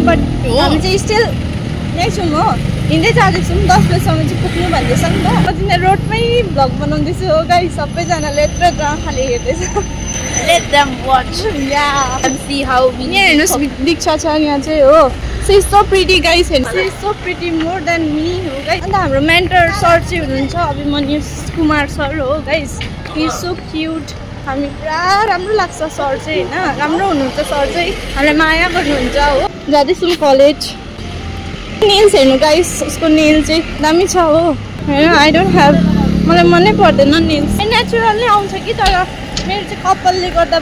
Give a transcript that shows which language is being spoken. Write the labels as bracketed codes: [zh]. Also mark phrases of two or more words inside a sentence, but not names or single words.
[ne] बट हामी चाहिँ स्टिल यही छौँ हो हिँड्दै जाँदैछौँ 10 बजेसम्म चाहिँ पुग्नु भन्दैछ नि त म चाहिँ रोडमै भ्लग बनाउँदैछु हो गाइस सबैजनाले यत्रो खाले हेर्दैछ [en] let them watch ya and see how we [ne] यहाँ हेर्नुहोस् दीक्षा छ यहाँ चाहिँ हो [en] she is so pretty guys [ne] हेर्नु [en] she is so pretty more than me [ne] हो गाइस अन्त हाम्रो मेन्टर सर चाहिँ हुनुहुन्छ अभिमन्यु कुमार सर हो गाइस [en] he is so cute [ne] हामी पुरा राम्रो लाग्छ सर चाहिँ हैन राम्रो हुनुहुन्छ सर चाहिँ हामीलाई माया गर्नुहुन्छ हो जाँदैछौँ कलेज नेल्स हेर्नु गाइस उसको नेल चाहिँ दामी छ हो हैन [en] I don't have [ne] मलाई मनै पर्दैन नेल्स नेचुरल नै आउँछ कि तर मेरो चाहिँ कपालले गर्दा